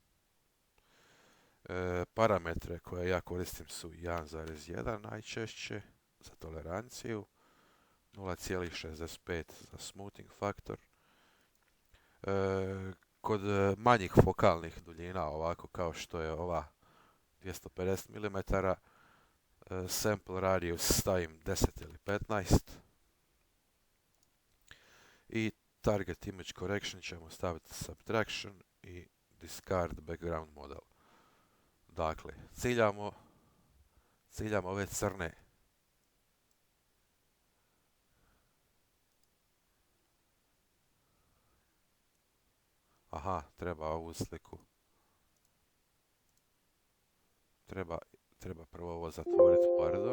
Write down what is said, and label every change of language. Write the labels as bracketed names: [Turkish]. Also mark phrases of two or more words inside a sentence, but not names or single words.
[Croatian] Parametre koje ja koristim su 1,1 najčešće za toleranciju, 0,65 za smoothing faktor. Kod manjih fokalnih duljina, ovako kao što je ova 250 mm, [English] sample radius [Croatian] stavim 10 ili 15 i [English] target image correction [Croatian] ćemo staviti subtraction i [English] discard background model. [Croatian] Dakle, ciljamo ove crne. Aha, treba ovu sliku. Treba prvo ovo zatvoriti, pardon.